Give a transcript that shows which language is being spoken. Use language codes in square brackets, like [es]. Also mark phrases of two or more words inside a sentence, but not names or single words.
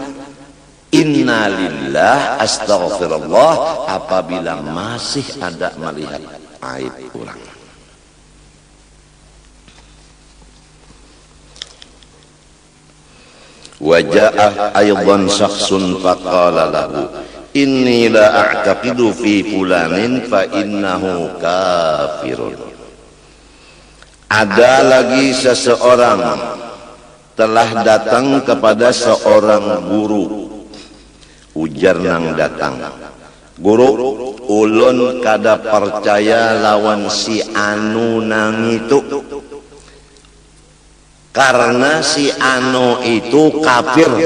[ar] إنا لله أستغفر الله [id] apabila masih ada melihat aib orang. [ar] وجاء أيضا شخص فقال له إني لا أعتقد في فلان فإنه كافر. [id] Ada lagi seseorang telah datang kepada seorang guru. [bjn] Ujar nang datang, guru, ulun kada percaya lawan si anu nang itu, karena si anu itu kafir.